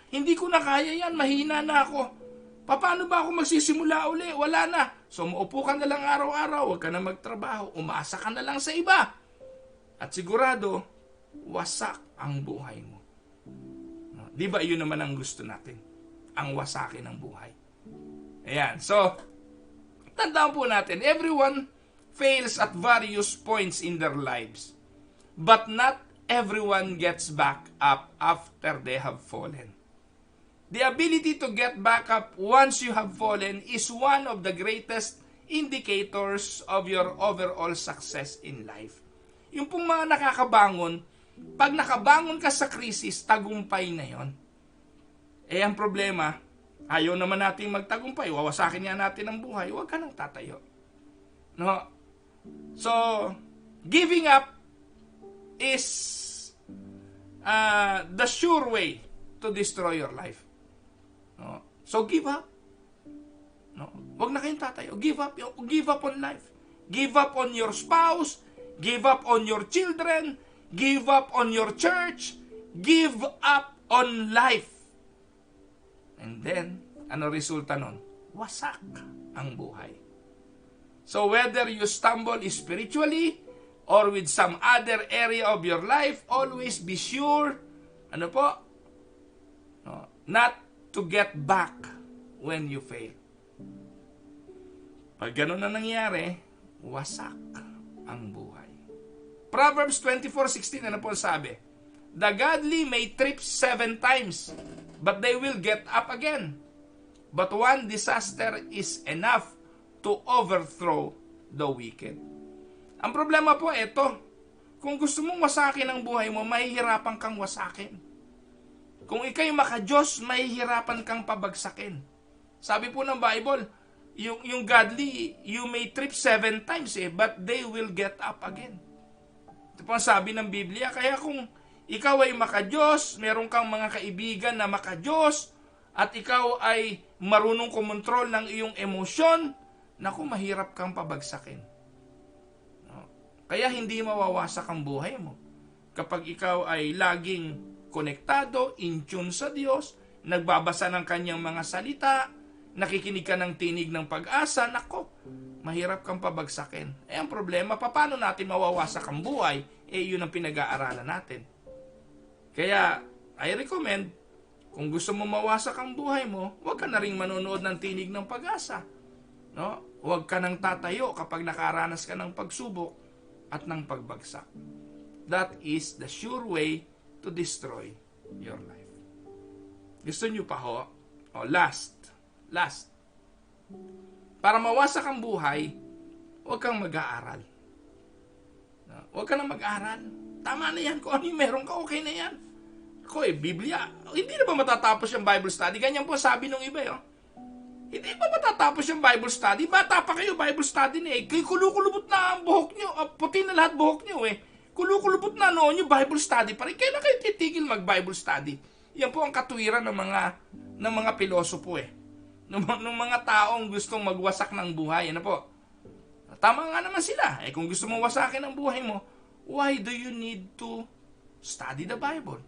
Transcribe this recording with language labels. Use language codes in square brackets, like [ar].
[tl] Hindi ko na kaya yan, mahina na ako. Paano ba ako magsisimula uli? Wala na. So maupo ka na lang araw-araw, huwag ka na magtrabaho, umasa ka na lang sa iba. At sigurado, wasak ang buhay mo. Di ba yun naman ang gusto natin? Ang wasakin ng buhay. [en] Ayan, so, [tl] tandaan po natin, [en] everyone fails at various points in their lives. But not everyone gets back up after they have fallen. The ability to get back up once you have fallen is one of the greatest indicators of your overall success in life. [tl] Yung pong mga nakakabangon, pag nakabangon ka sa krisis, tagumpay na yon. Eh ang problema, ayaw naman nating magtagumpay, wawasakin niya natin ang buhay, huwag ka nang tatayo. No? [en] So, giving up is the sure way to destroy your life. No? So give up. [tl] Huwag na kayong tatayo. [en] Give up on life. Give up on your spouse. Give up on your children. Give up on your church. Give up on life. And then, [tl] ano resulta nun? Wasak ang buhay. [en] So whether you stumble spiritually or with some other area of your life, always be sure, [tl] ano po? [en] No, not to get back when you fail. [tl] Pag ganun na nangyari, wasak ang buhay. Proverbs 24:16, ano po sabi? [en] The godly may trip 7 times, but they will get up again. But one disaster is enough to overthrow the wicked. [tl] Ang problema po ito, kung gusto mong wasakin ang buhay mo, mahihirapan kang wasakin. Kung ikay maka-Diyos, mahihirapan kang pabagsakin. Sabi po ng [en] Bible, yung godly, you may trip 7 times but they will get up again. [tl] Ito po ang sabi ng Biblia. Kaya kung ikaw ay maka-Diyos, meron kang mga kaibigan na maka-Diyos, at ikaw ay marunong kumontrol ng iyong emosyon, naku, mahirap kang pabagsakin. No? Kaya hindi mawawasak ang buhay mo. Kapag ikaw ay laging konektado, [en] in tune [tl] sa Diyos, nagbabasa ng kanyang mga salita, nakikinig ka ng tinig ng pag-asa, naku, mahirap kang pabagsakin. Ang problema, paano natin mawawasak ang buhay? Yun ang pinag-aaralan natin. Kaya, [en] I recommend, [tl] kung gusto mo mawasak ang buhay mo, huwag ka na rin manonood ng tinig ng pag-asa. No? Huwag ka nang tatayo kapag nakaranas ka ng pagsubok at ng pagbagsak. [en] That is the sure way to destroy your life. [tl] Gusto nyo pa ho? Last. Para mawasak ang buhay, huwag kang mag-aaral. No? Huwag ka na mag-aaral. Tama na yan. Kung ano yung meron ka, okay na yan. Ako Biblia, hindi na ba matatapos yung Bible study? Ganyan po sabi nung iba, Hindi ba matatapos yung Bible study? Bata pa kayo, Bible study na kulukulubot na ang buhok nyo. Puti na lahat buhok nyo Kulukulubot na noon yung Bible study pa rin. Kailan kayo titigil mag-Bible study? Yan po ang katuwiran ng mga pilosopo ng mga taong gustong magwasak ng buhay. Ano po? Tama nga naman sila. Kung gusto mong wasakin ang buhay mo, [en] why do you need to study the Bible?